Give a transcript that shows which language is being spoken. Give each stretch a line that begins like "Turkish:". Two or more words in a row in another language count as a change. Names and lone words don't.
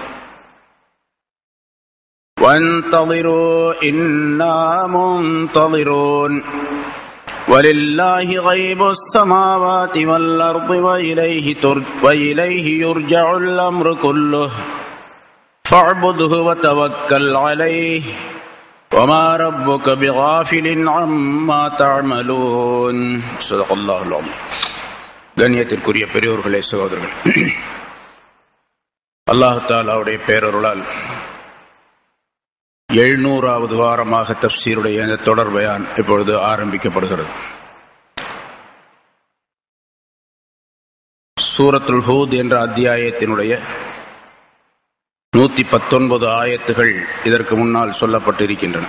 Arabic: وانتظروا إنا منتظرون ولله غيب السماوات والأرض وإليه يرجع الأمر كله فاعبده وتوكل عليه وما ربك بغافل عما تعملون. صدق الله العظيم.
Tamil: கண்ணியத்திற்குரிய பெரியோர்களே, சகோதரர்கள், அல்லாஹ் தஆலாவுடைய பேரருளால் 700வது வாரமாக தஃப்சீருடைய இந்த தொடர் பயான் இப்பொழுது ஆரம்பிக்கப்படுகிறது. சூரத்துல் ஹூத் என்ற அத்தியாயத்தினுடைய 119 ஆயத்துகள் இதற்கு முன்னால் சொல்லப்பட்டிருக்கின்றன.